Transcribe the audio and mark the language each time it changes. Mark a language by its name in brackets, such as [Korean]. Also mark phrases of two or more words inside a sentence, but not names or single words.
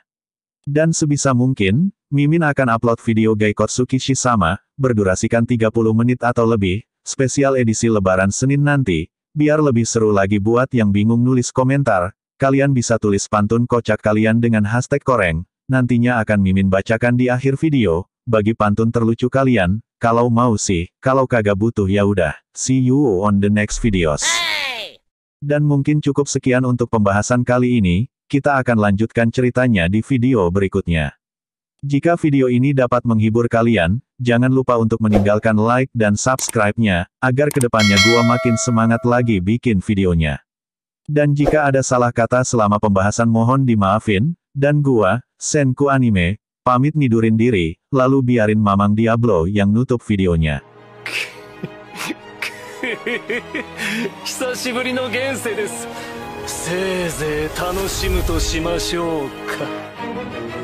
[Indonesian] Dan sebisa mungkin, Mimin akan upload video Gaikotsuki Shizama, berdurasikan 30 menit atau lebih, spesial edisi Lebaran Senin nanti, biar lebih seru lagi buat yang bingung nulis komentar, kalian bisa tulis pantun kocak kalian dengan hashtag koreng. Nantinya akan Mimin bacakan di akhir video, bagi pantun terlucu kalian, kalau mau sih, kalau kagak butuh ya udah. [English] See you on the next videos. [Indonesian] Dan mungkin cukup sekian untuk pembahasan kali ini, kita akan lanjutkan ceritanya di video berikutnya. Jika video ini dapat menghibur kalian, jangan lupa untuk meninggalkan like dan subscribe-nya, agar kedepannya gua makin semangat lagi bikin videonya. Dan jika ada salah kata selama pembahasan mohon dimaafin, dan gua, Senku Anime, pamit nidurin diri, lalu biarin Mamang Diablo yang nutup videonya. [Japanese] 久しぶりの現世です。せいぜい楽しむとしましょうか。